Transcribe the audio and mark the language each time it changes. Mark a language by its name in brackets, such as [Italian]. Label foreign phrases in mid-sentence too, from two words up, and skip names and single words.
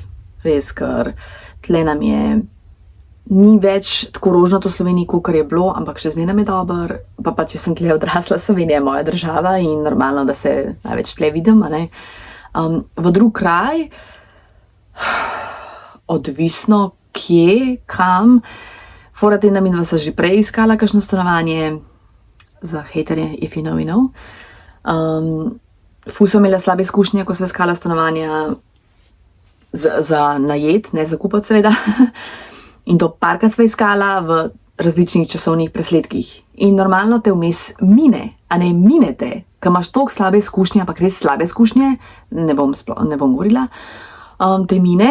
[Slovenian] Res, ker tle nam je ni več tako rožnato v Sloveniji, kot je bilo, ampak še zmeraj je dober, pa če sem tle odrasla, Slovenija je moja država in normalno, da se največ tle vidim, a ne. V drug kraj, odvisno kje, kam, fora tem, da midva sva že prej iskala kakšno stanovanje, za haterje, [English] if you know, you know. [Slovenian] Ful sem imela slabe izkušnje, ko sva iskala stanovanja za najet, ne za kupiti seveda. In to parkrat sva iskala v različnih časovnih presledkih. In normalno te vmes mine, a ne mine te, ker imaš toliko slabe izkušnje, ampak res slabe izkušnje, ne bom govorila, te mine.